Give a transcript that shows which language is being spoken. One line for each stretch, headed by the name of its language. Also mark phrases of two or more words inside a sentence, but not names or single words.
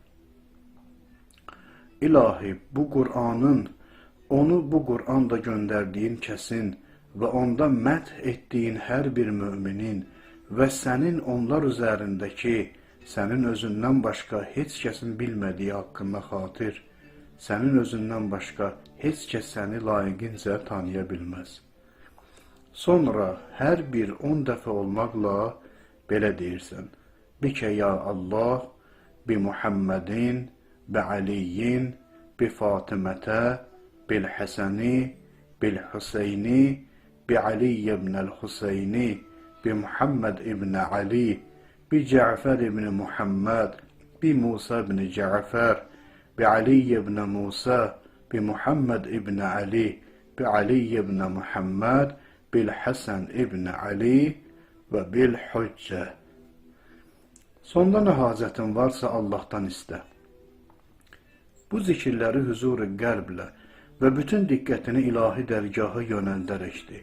Azerbaijani: İlahi, onu bu Qur'anda göndərdiyin kəsin və onda məth etdiyin hər bir müminin və sənin onlar üzərindəki sənin özündən başqa heç kəsin bilmədiyi haqqında xatir, sənin özündən başqa heç kəs səni layiqincə tanıya bilməz. Sonra hər bir 10 dəfə olmaqla belə deyirsən.
Arabic: بك يا الله، بمحمد، بعلي، بفاطمة، بالحسن، بالحسين، بعلي بن الحسين، بمحمد بن علي، بجعفر بن محمد، بموسى بن جعفر، بعلي بن موسى، بمحمد بن علي، بعلي بن محمد، بالحسن بن علي و بالحجة.
Azerbaijani: Sonda nə hacətin varsa Allahdan istə. Bu zikirləri huzur-u qəlblə və bütün diqqətini ilahi dərgahı yönəldərəkdir.